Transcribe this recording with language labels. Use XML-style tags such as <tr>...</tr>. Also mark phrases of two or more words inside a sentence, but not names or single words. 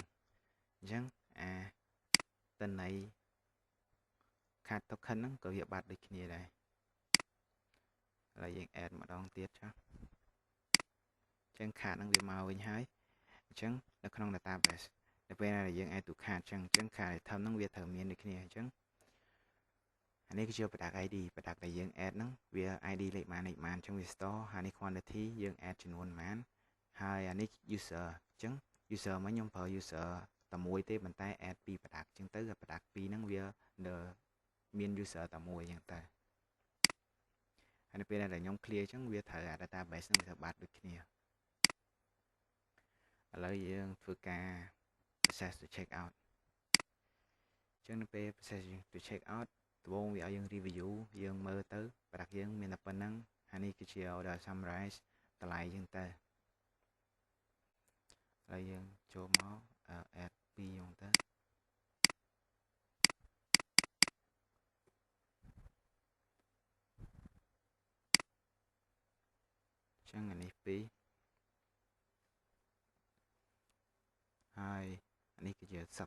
<km>អញ្ចឹងតន័យ</km> <en>card token</en> <km>ហ្នឹងក៏វាបាត់ដូចគ្នាដែរឥឡូវយើង add ម្ដងទៀតចុះអញ្ចឹង card ហ្នឹងវាមកវិញហើយអញ្ចឹងនៅ ក្នុង database នៅពេលណាដែលយើង</km> <en>add to card</en> <km>អញ្ចឹង</km> <en>card item</en> <km>ហ្នឹងវាត្រូវមានដូចគ្នាអញ្ចឹងអានេះគឺជា</km> <en>product ID product</en> <km>ដែលយើង add ហ្នឹងវា ID លេខម៉ានអញ្ចឹងវា store ហើយនេះ quantity យើង add ចំនួនប៉ុន្មានហើយអានេះ user អញ្ចឹង user មកខ្ញុំប្រើ user តែមួយទេប៉ុន្តែ add ពី product អញ្ចឹងទៅ product ពីរហ្នឹងវាមាន user តែមួយអញ្ចឹងទៅហើយនៅពេលដែលខ្ញុំ clear អញ្ចឹងវាត្រូវ database ហ្នឹងវាត្រូវបាត់ដូចគ្នាឥ ឡូវយើងធ្វើការ</km> <en>process to check out</en> <km>អញ្ចឹងនៅពេល</km> <en>process to check out</en> <km>ដំបូងវាឲ្យយើង review យើងមើលទៅ product យើងមានតែប៉ុណ្្នឹងហើយនេះគឺជា</km> <en>order summarize</en> <km>តម្លៃអញ្ចឹងទៅ ហើយយើងចូលមក add 2អញ្ចឹងទៅអញ្ចឹងអានេះ2ហើយអានេះគឺជា sub</km>